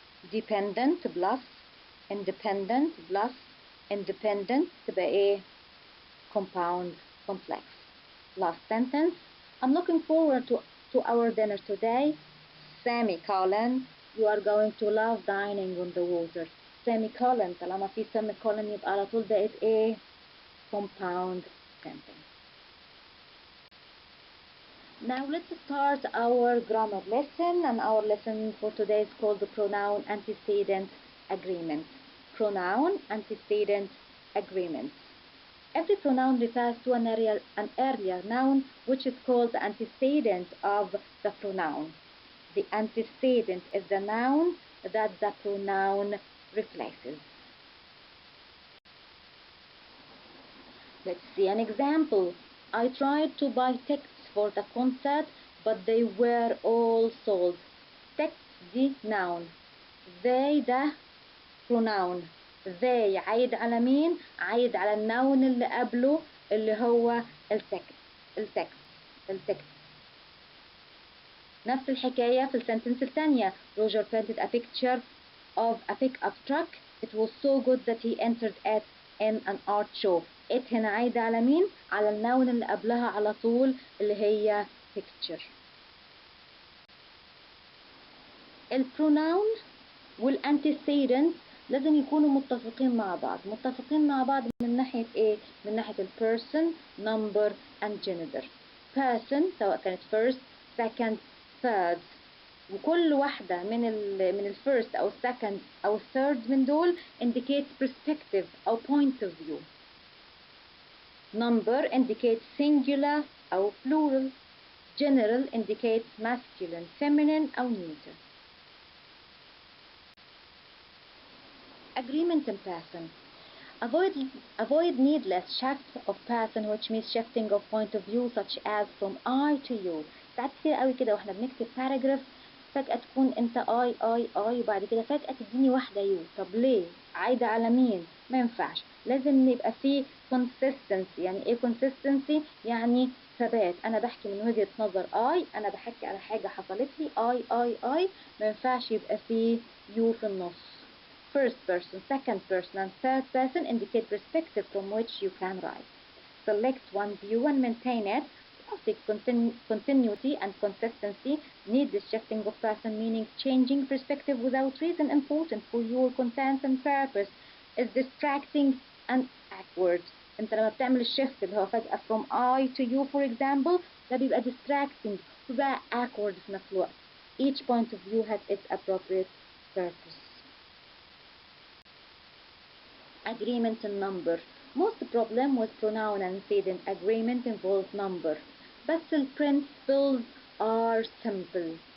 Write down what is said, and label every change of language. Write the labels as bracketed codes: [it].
[en] Dependent plus independent plus independent [ar] تبقى ايه؟ [en] compound complex. Last sentence. I'm looking forward to our dinner today. Semicolon. You are going to love dining on the water. Semicolon. [ar] طالما في semicolon يبقى على طول بقت ايه؟ [en] compound sentence. Now let's start our grammar lesson, and our lesson for today is called the pronoun-antecedent agreement. Pronoun-antecedent agreement. Every pronoun refers to an earlier noun which is called the antecedent of the pronoun. The antecedent is the noun that the pronoun replaces. Let's see an example. I tried to buy tickets for the concert, but they were all sold. Tickets [ar] دي [en] noun. They [ar] ده [en] pronoun. [ar] They عايد على مين؟ عايد على النون اللي قبله اللي هو التكست. نفس الحكاية في السنتنس الثانية. [en] Roger painted a picture of a pickup truck. It was so good that he entered it in an art show. [ar] It هنا عايدة على مين؟ على النون اللي قبلها على طول اللي هي picture. البروناون والانتيسيدنت لازم يكونوا متفقين مع بعض من ناحية ايه؟ من ناحية البيرسون [en] number and gender. person [ar] سواء كانت [en] first second third، [ar] وكل واحدة من الفيرست أو السكند أو الثيرد من دول [en] indicate perspective [ar] أو [en] point of view. Number indicates singular [ar] أو [en] plural. General indicates masculine, feminine أو neuter. Agreement in person. Avoid needless shift of person, which means shifting of point of view, such as from I to you. [ar] ساعات كتير قوي كده واحنا بنكتب [en] paragraph [ar] فجأة تكون انت I وبعد كده فجأة تديني واحدة يو. طب ليه؟ عايدة على مين؟ ما ينفعش. لازم يبقى فيه consistency. يعني ايه consistency؟ يعني ثبات. انا بحكي من وجهة نظر انا بحكي على حاجة حصلت لي I. ما ينفعش يبقى فيه يو في النص. [en] First person, second person and third person indicate perspective from which you can write. Select one view and maintain it. Classic continuity and consistency need the shifting of person, meaning changing perspective without reason important for your content and purpose is distracting and awkward. [ar] انت لما بتعمل الشيفت اللي هو فجأة [en] from I to you for example [ar] ده بيبقى distracting وبيبقى awkward في نفس الوقت. [en] Each point of view has its appropriate purpose. Agreement in number. Most problem with pronoun-antecedent agreement involves number, but the principles are simple.